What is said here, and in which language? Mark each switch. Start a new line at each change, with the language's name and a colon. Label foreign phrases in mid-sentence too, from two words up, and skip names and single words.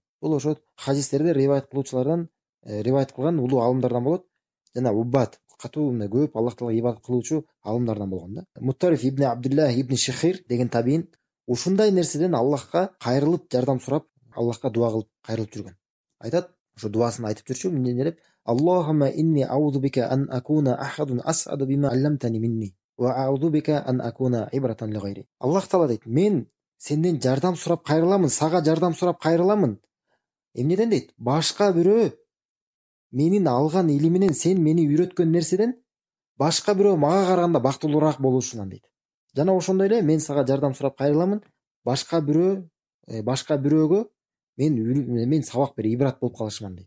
Kyrgyz: Бул ошо хадистерди риваят кылуучулардан, риваят кылган улуу алымдардан болот. Жана уббат, катуу мындай көп Аллах Таалага ибадат кылуучу алымдардан болгон да. Муттарриф ибн Абдуллах ибн Шиххир деген табиин ушундай нерседен Аллахка кайрылып жардам сурап, Аллахка дуа кылып кайрылып жүргөн. Айтат, ошо дуасын айтып жүрчү, эмне деп:
Arabic: اللهم إني أعوذ بك أن أكون أحد أسعد بما علمتني مني وأعوذ بك أن أكون عبرة لغيري.
Kyrgyz: Аллах Таала дейт: мен сенден жардам сурап кайрыламын, сага жардам сурап кайрыламын. Эмнеден дейт? Башка бирөө менин алган илиминен, сен мени үйрөткөн нерседен башка бирөө мага караганда бактылуураак болушунан дейт. Жана ошондой эле мен сага жардам сурап кайрыламын, башка бирөөгө мен сабак берип ибрат болуп калышыман дейт.